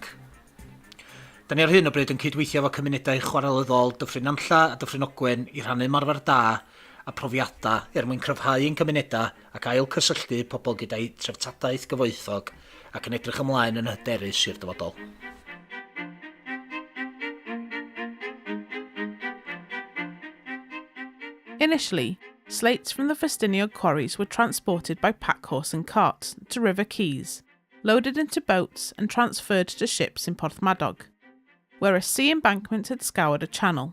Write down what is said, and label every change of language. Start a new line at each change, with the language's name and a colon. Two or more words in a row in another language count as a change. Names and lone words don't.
Welsh: Da ni ar hyn o bryd yn cydweithio efo cymunedau chwarelyddol Dyffryn Nantlla a Dyffryn Ogwen i rhannu ymarfer da a profiadau mwyn cryfhau ein cymunedau ac ail cysylltu pobl gyda'i treftadaeth gyfoethog ac yn edrych ymlaen yn hyderus i'r dyfodol.
English: Initially, slates from the Ffestiniog quarries were transported by pack horse and cart to River Quays, loaded into boats and transferred to ships in Porthmadog, where a sea embankment had scoured a channel.